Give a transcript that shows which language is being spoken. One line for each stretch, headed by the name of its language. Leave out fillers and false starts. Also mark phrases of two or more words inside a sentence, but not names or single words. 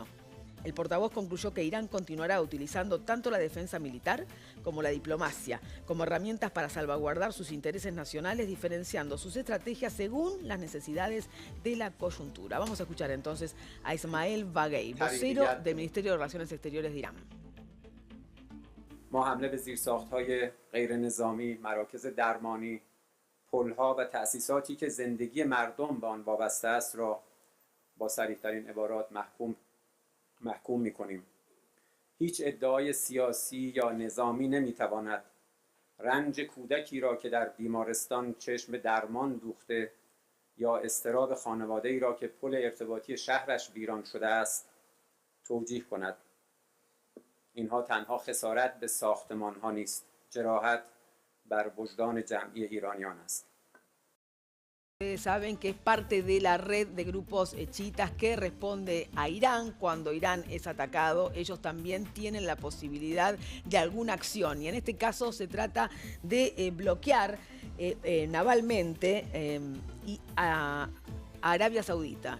Spanish: El portavoz concluyó que Irán continuará utilizando tanto la defensa militar como la diplomacia como herramientas para salvaguardar sus intereses nacionales, diferenciando sus estrategias según las necesidades de la coyuntura. Vamos a escuchar entonces a Ismael Baghei, vocero del Ministerio de Relaciones Exteriores de Irán.
Persian: ما حمله به زیرساخت‌های غیر نظامی، مراکز درمانی، پل‌ها و تأسیساتی که زندگی مردم به آن وابسته است را با صریح‌ترین عبارات محکوم می‌کنیم. هیچ ادعای سیاسی یا نظامی نمی‌تواند رنج کودکی را که در بیمارستان چشم درمان دوخته یا اضطراب خانواده‌ای را که پل ارتباطی شهرش ویران شده است توجیه کند. اینها تنها خسارت به ساختمان‌ها نیست، جراحت بر وجدان جمعی ایرانیان است.
Spanish: Ustedes saben que es parte de la red de grupos chiitas que responde a Irán. Cuando Irán es atacado, ellos también tienen la posibilidad de alguna acción. Y en este caso se trata de bloquear navalmente a Arabia Saudita.